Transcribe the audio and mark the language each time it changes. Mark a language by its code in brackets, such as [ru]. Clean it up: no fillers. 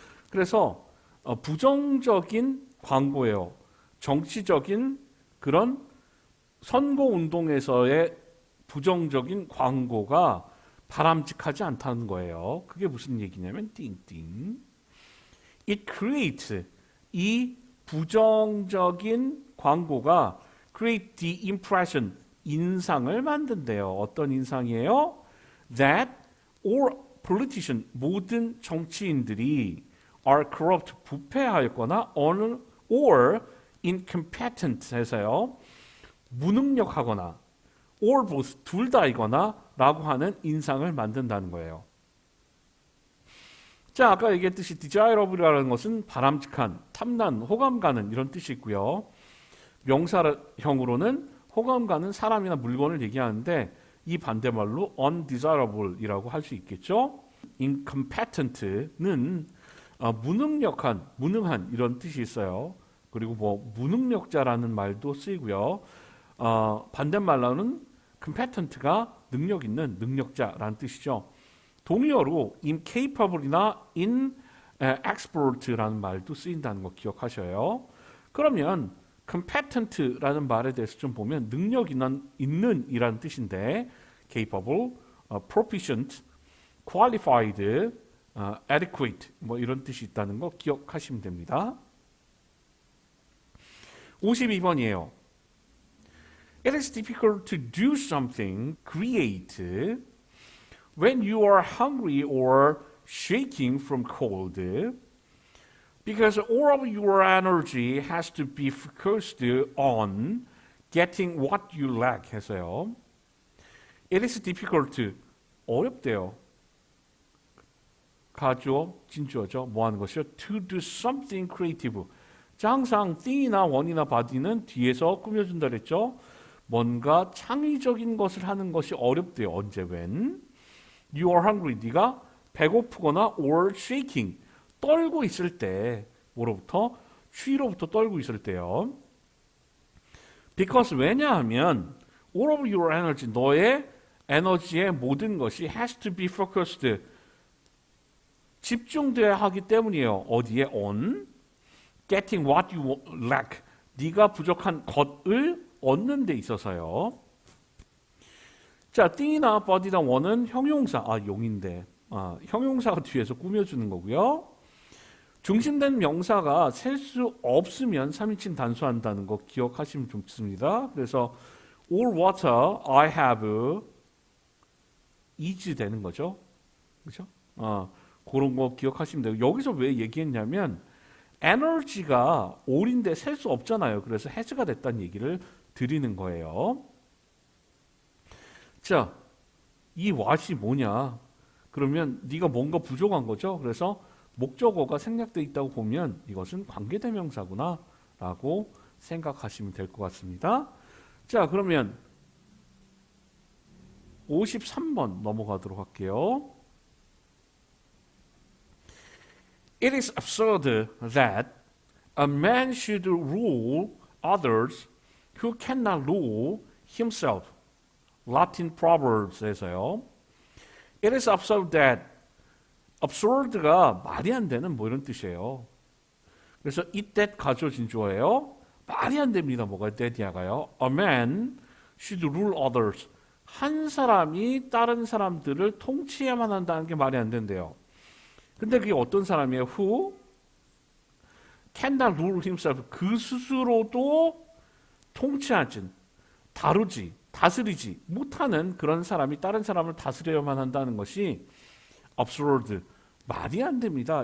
[ko] 그래서 부정적인 광고예요. 정치적인 그런 선거운동에서의 부정적인 광고가 바람직하지 않다는 거예요. 그게 무슨 얘기냐면 띵띵. [en] It creates, [ko] 이 부정적인 광고가 [en] create the impression, [ko] 인상을 만든대요. 어떤 인상이에요? [en] That all politicians, [ko] 모든 정치인들이 [en] are corrupt, [ko] 부패하였거나 [en] or incompetent [ko] 해서요. 무능력하거나 [en] or both, [ko] 둘 다이거나 라고 하는 인상을 만든다는 거예요. 자, 아까 얘기했듯이 desirable이라는 것은 바람직한, 탐난, 호감 가는 이런 뜻이 있고요. 명사형으로는 호감 가는 사람이나 물건을 얘기하는데 이 반대말로 undesirable이라고 할 수 있겠죠. incompetent는 무능력한, 무능한 이런 뜻이 있어요. 그리고 뭐 무능력자라는 말도 쓰이고요. 반대말로는 competent가 능력 있는 능력자라는 뜻이죠. 동의어로 incapable이나 inexpert라는 말도 쓰인다는 거 기억하셔요. 그러면 competent라는 말에 대해서 좀 보면 능력 있는 이라는 뜻인데 capable, proficient, qualified, adequate 뭐 이런 뜻이 있다는 거 기억하시면 됩니다. 52번이에요. [en] It is difficult to do something creative when you are hungry or shaking from cold because all of your energy has to be focused on getting what you lack [ko] 해서요. [en] It is difficult, [ko] 어렵대요. 가주어, 진주어죠. 뭐 하는 것이요? [en] To do something creative. [ko] 자, 항상 thing이나 one이나 body는 뒤에서 꾸며준다 그랬죠. 뭔가 창의적인 것을 하는 것이 어렵대요. 언제, [en] when? You are hungry. [ko] 네가 배고프거나 [en] or shaking. [ko] 떨고 있을 때. 뭐로부터? 추위로부터 떨고 있을 때요. [en] Because [ko] 왜냐하면 [en] all of your energy, [ko] 너의 에너지의 모든 것이 [en] has to be focused. [ko] 집중돼야 하기 때문이에요. 어디에? [en] on. getting what you lack. [ko] 네가 부족한 것을 얻는 데 있어서요. 자, thing이나 body나 one은 형용사, 용인데 형용사가 뒤에서 꾸며주는 거고요. 중심된 명사가 셀 수 없으면 3인칭 단수한다는 거 기억하시면 좋습니다. 그래서 [en] all water I have is [ko] 되는 거죠. 그렇죠? 그런 거 기억하시면 돼요. 여기서 왜 얘기했냐면 에너지가 all인데 셀 수 없잖아요. 그래서 has가 됐다는 얘기를 드리는 거예요. 자, 이 what이 뭐냐? 그러면 네가 뭔가 부족한 거죠. 그래서 목적어가 생략되어 있다고 보면 이것은 관계대명사구나 라고 생각하시면 될 것 같습니다. 자, 그러면 53번 넘어가도록 할게요. [en] It is absurd that a man should rule others who cannot rule himself. [ko] Latin Proverbs에서요. [en] It is absurd that, [ko] absurd가 말이 안 되는 뭐 이런 뜻이에요. 그래서 it that 가조 진주어예요. 말이 안 됩니다. 뭐가 that이야가요. [en] A man should rule others. [ko] 한 사람이 다른 사람들을 통치해야만 한다는 게 말이 안 된대요. 근데 그게 어떤 사람이에요? Who [en] cannot rule himself. [ko] 그 스스로도 통치하지, 다스리지 못하는 그런 사람이 다른 사람을 다스려야만 한다는 것이 absurd, 말이 안 됩니다.